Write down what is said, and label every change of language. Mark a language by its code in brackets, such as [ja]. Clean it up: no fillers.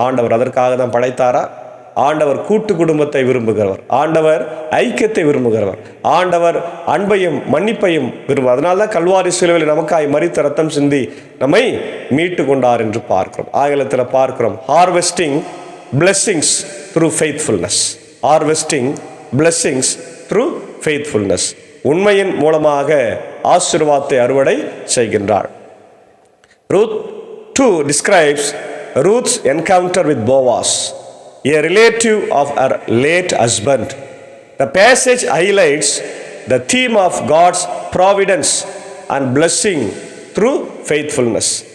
[ta] ஆண்டவர் அதற்காக தான் படைத்தாரா? ஆண்டவர் கூட்டு குடும்பத்தை விரும்புகிறவர். ஆண்டவர் ஐக்கியத்தை விரும்புகிறவர். ஆண்டவர் அன்பையும் மன்னிப்பையும் விரும்புவார். அதனால தான் கல்வாரி சிலுவையில் நமக்காய் மரித்த ரத்தம் சிந்தி நம்மை மீட்டு கொண்டார் என்று பார்க்கிறோம். ஆங்கிலத்தில் பார்க்கிறோம், harvesting [en] blessings through faithfulness. Harvesting blessings through faithfulness. [ta] உண்மையின் மூலமாக ஆசீர்வாதத்தை அறுவடை செய்கின்றார். [en] Ruth 2 describes Ruth's encounter with Boaz, a relative of her late husband. The passage highlights the theme of God's providence and blessing through faithfulness.